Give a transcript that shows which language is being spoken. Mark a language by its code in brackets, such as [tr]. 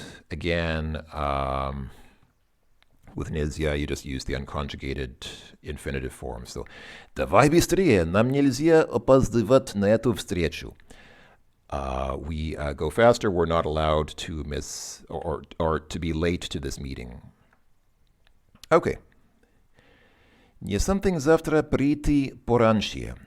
[en] Again, with нельзя, you just use the unconjugated infinitive form. [ru] So, давай быстрее, нам нельзя опоздывать на эту встречу. [en] We go faster, we're not allowed to miss or to be late to this meeting. Okay. [ru] Не something завтра прийти пораньше.